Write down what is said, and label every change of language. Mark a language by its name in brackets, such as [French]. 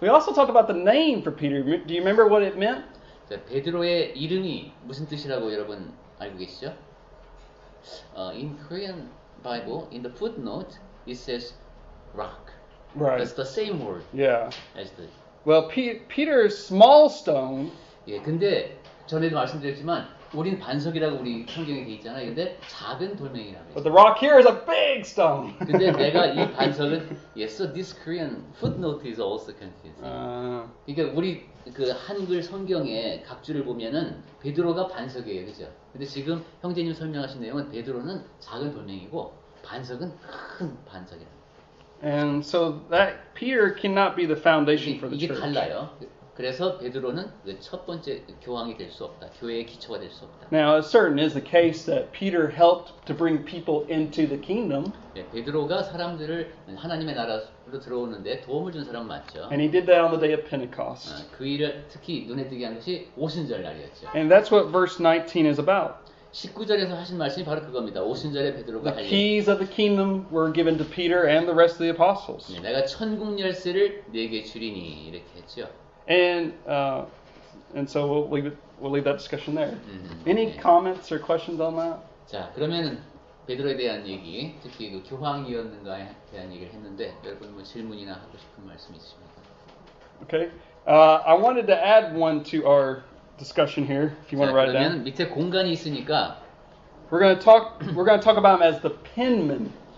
[English] We also talked about the name for Peter. Do you remember what it meant? [Korean] 자, 베드로의 이름이 무슨 뜻이라고 여러분 알고 계시죠? [English] In Korean Bible, in the footnote, it says rock. Right. That's the same word Yeah. as the. Well, Peter's small stone. [Korean] 예, 근데 전에도 말씀드렸지만 우리는 반석이라고 우리 성경에 돼 있잖아요. 근데 작은 돌멩이라고 해요. [English] But the rock here is a big stone. [Korean] 근데 내가 이 반석은 [English] yes, so this Korean footnote is also confusing. [Korean] 그러니까 우리 그 한글 성경의 각주를 보면은 베드로가 반석이에요, 그죠? 근데 지금 형제님 설명하신 내용은 베드로는 작은 돌멩이고 반석은 큰 반석이랍니다. [English] And so that Peter cannot be the foundation for the [Korean] 이게 [English] church. [Korean] 달라요. 그래서 베드로는 첫 번째 교황이 될 수 없다. 교회의 기초가 될 수 없다. [English] Now, it certain is the case that Peter helped to bring people into the kingdom. [Korean] 네, 베드로가 사람들을 하나님의 나라로 들어오는데 도움을 준 사람 맞죠. [English] And he did that on the day of Pentecost. [Korean] 그 일을 특히 눈에 띄게 한 것이 오순절 날이었죠. [English] And that's what verse 19 is about. [Korean] 19절에서 하신 말씀이 바로 그겁니다. 오순절에 베드로가 [English] The [Korean] 할 일. [English] keys of the kingdom were given to Peter and the rest of the apostles. [Korean] 네, 내가 천국 열쇠를 네게 주리니 이렇게 했죠. [English] And so we'll leave that discussion there. Any [Korean] 네. [English] comments or questions on that? [Korean] 자, 그러면은 베드로에 대한 얘기, 특히 그 교황이었는가에 대한 얘기를 했는데 여러분 뭐 질문이나 하고 싶은 말씀 있으십니까? [English] Okay. I wanted to add one to our discussion here. If you want to write it [Korean] 그러면 [English] down. [Korean] 밑에 공간이 있으니까 [English] We're going to talk about him as the penman.